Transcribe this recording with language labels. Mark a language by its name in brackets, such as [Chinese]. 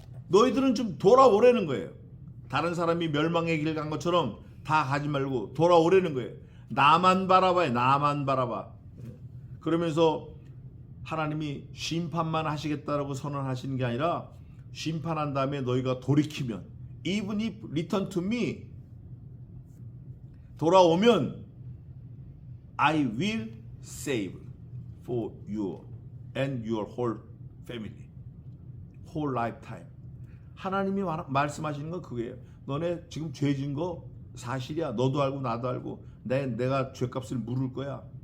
[Korean] 너희들은 좀 돌아오라는 거예요. 다른 사람이 멸망의 길 간 것처럼 다 가지 말고 돌아오라는 거예요. 나만 바라봐요. 나만 바라봐. 그러면서 하나님이 심판만 하시겠다라고 선언하시는 게 아니라 심판한 다음에 너희가 돌이키면 [English] even if return to me, [Korean] 돌아오면 [English] I will save for you and your whole family, whole lifetime. [Korean] 하나님이 말씀하시는 건 그거예요. 너네 지금 죄 진 거 사실이야. 너도 알고 나도 알고 내가 죄값을 물을 거야.